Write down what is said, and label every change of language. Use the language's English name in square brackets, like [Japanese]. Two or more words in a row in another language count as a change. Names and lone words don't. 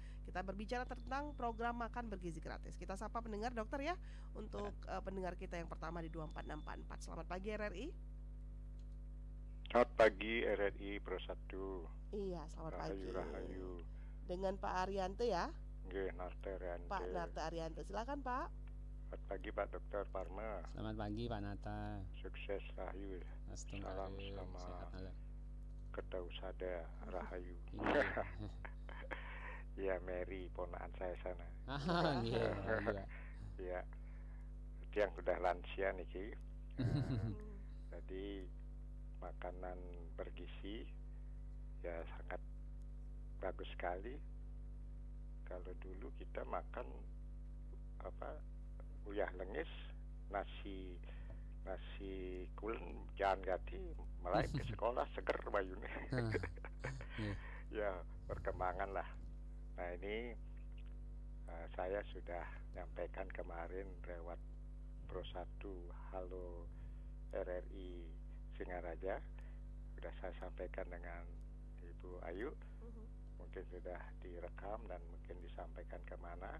[Indonesian] Kita berbicara tentang program makan bergizi gratis. Kita sapa pendengar dokter ya, untuk pendengar kita yang pertama di 24644. Selamat pagi RRI. Selamat pagi RRI Pro 1. Iya, selamat pagi. Rahayu. Dengan Pak Arianto ya. Nggih, Narte Arianto. Pak Narte Arianto, silakan Pak. Selamat pagi Pak Dokter Parma. Selamat pagi Pak Nata. Sukses Rahayu. Salam sama Kedausada Rahayu. Ya, Mary ponaan saya sana. Iya. Ya. Yang sudah lansia nih Ki. Jadi makanan bergizi ya sangat bagus sekali. Kalau dulu kita makan [Balinese] uyah lengis, [Indonesian] nasi kulen jangan ganti mulai ke sekolah [Balinese] seger bayune. [Indonesian] Ya perkembangan lah. Nah ini saya sudah nyampaikan kemarin lewat Pro 1 Halo RRI Singaraja, sudah saya sampaikan dengan Ibu Ayu, mungkin sudah direkam dan mungkin disampaikan kemana.